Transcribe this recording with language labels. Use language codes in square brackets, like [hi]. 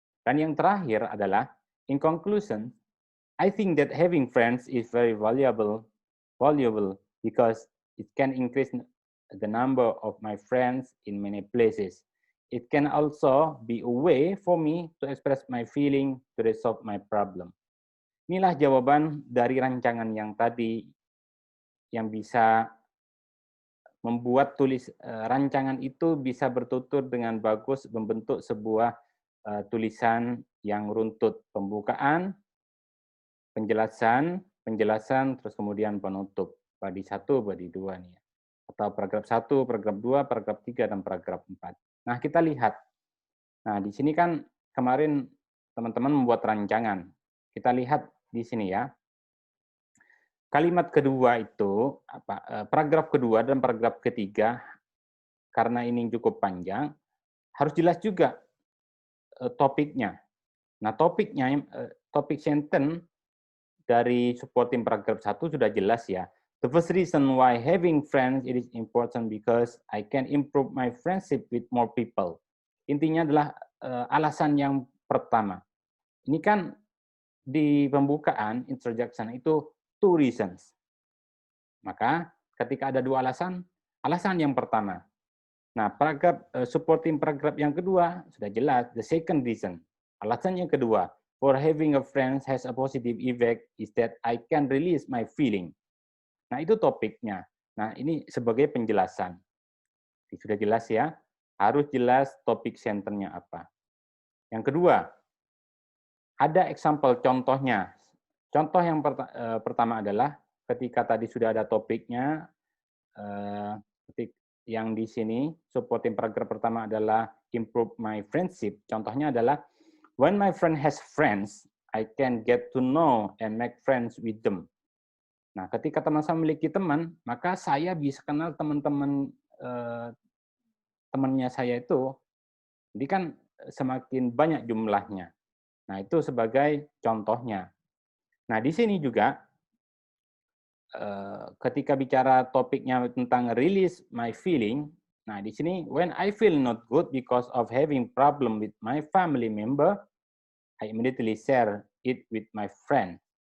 [id] Dan yang terakhir adalah, [en] in conclusion, I think that having friends is very valuable because it can increase the number of my friends in many places. It can also be a way for me to express my feeling to resolve my problem. [id] Inilah jawaban dari rancangan yang tadi yang bisa membuat rancangan itu bisa bertutur dengan bagus, membentuk sebuah tulisan yang runtut, pembukaan, penjelasan, terus kemudian penutup. Badi 1, badi 2 nih. Atau paragraf 1, paragraf 2, paragraf 3, dan paragraf 4. Nah, kita lihat. Nah, di sini kan kemarin teman-teman membuat rancangan. Kita lihat di sini ya. Kalimat kedua itu, paragraf kedua dan paragraf ketiga, karena ini cukup panjang, harus jelas juga topiknya. Nah, topik sentence dari supporting paragraf 1 sudah jelas ya. [en] The first reason why having friends it is important because I can improve my friendship with more people. [id] Intinya adalah alasan yang pertama. Ini kan di pembukaan introduction itu [en] two reasons. [id] Maka ketika ada dua alasan yang pertama. Nah, supporting paragraf yang kedua sudah jelas, [en] the second reason. [id] Alasan yang kedua, [en] for having a friend has a positive effect is that I can release my feeling. [id] Nah, itu topiknya. Nah, ini sebagai penjelasan. Sudah jelas ya, harus jelas topik centernya apa. Yang kedua, ada example contohnya. Contoh yang pertama adalah ketika tadi sudah ada topiknya, yang di sini, supporting paragraf pertama adalah [en] improve my friendship. [id] Contohnya adalah, [en] when my friend has friends, I can get to know and make friends with them. [id] Nah, ketika teman saya memiliki teman, maka saya bisa kenal teman-teman temannya saya itu, jadi kan semakin banyak jumlahnya. Nah, itu sebagai contohnya. Nah, di sini juga ketika bicara topiknya tentang [en] release my feeling, [id] nah di sini [en] when I feel not good because of having problem with my family member, I immediately share it with my friend.